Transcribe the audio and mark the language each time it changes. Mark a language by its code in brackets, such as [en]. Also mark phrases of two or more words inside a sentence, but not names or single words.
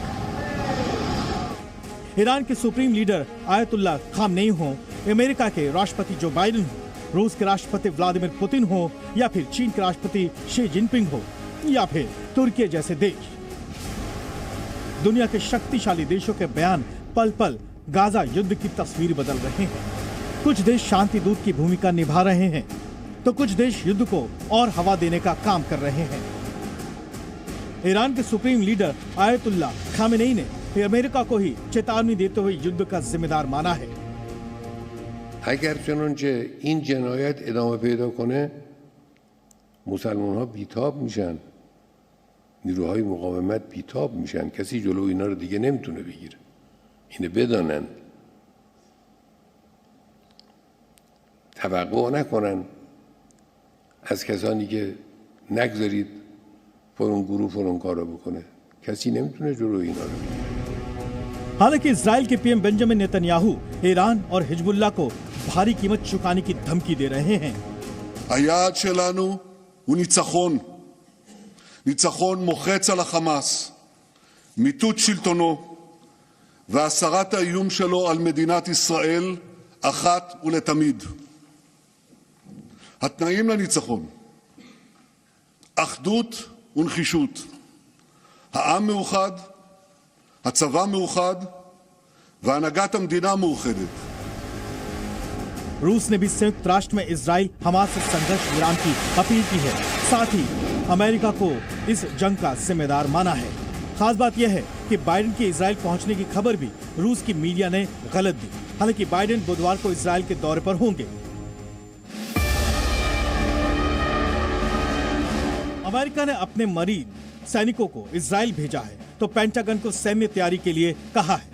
[hi] ईरान के [en] supreme leader [hi] आयतुल्लाह खामनेई हो, अमेरिका के राष्ट्रपति जो बाइडेन हो, रूस के राष्ट्रपति व्लादिमीर पुतिन हो, या फिर चीन के राष्ट्रपति शी जिनपिंग हो, या फिर तुर्की जैसे देश, दुनिया के शक्तिशाली देशों के बयान पल पल गाजा युद्ध की तस्वीर बदल रहे हैं। कुछ देश शांति दूत की भूमिका निभा रहे हैं तो कुछ देश युद्ध को और हवा देने का काम कर रहे हैं। ईरान के [en] supreme leader [hi] आयतुल्लाह खामेनेई ने अमेरिका को ही चेतावनी देते हुए युद्ध का जिम्मेदार माना है। [fa] اگر چنانچه این جنایت ادامه پیدا کنه مسلمان‌ها بیتاب میشن، نیروهای مقاومت بیتاب میشن، کسی جلو اینا رو دیگه نمیتونه بگیره. اینو بدانن، توقع نکنن از کسانی که نگذارید فلان گروه فلان کارو بکنه، کسی نمیتونه جلو اینا رو بگیره. [hi] हालांकि इजराइल के पीएम बेंजामिन नेतन्याहू ईरान और हिजबुल्लाह को भारी कीमत चुकाने की धमकी दे रहे हैं। [he] היעד שלנו הוא ניצחון. ניצחון מוחץ על החמאס, מיטוט שלטונו והסרת האיום שלו על מדינת ישראל אחת ולתמיד. התנאים לניצחון: אחדות ונחישות. העם מאוחד, הצבא מאוחד והנהגת המדינה מאוחדת. [hi] रूस ने भी संयुक्त राष्ट्र में इजराइल हमास से संघर्ष विराम की अपील की है। साथ ही अमेरिका को इस जंग का जिम्मेदार माना है। खास बात यह है कि बाइडेन के इजराइल पहुंचने की खबर भी रूस की मीडिया ने गलत दी। हालांकि बाइडेन बुधवार को इजराइल के दौरे पर होंगे। अमेरिका ने अपने मरीज सैनिकों को इजराइल भेजा है तो पेंटागन को सैन्य तैयारी के लिए कहा है।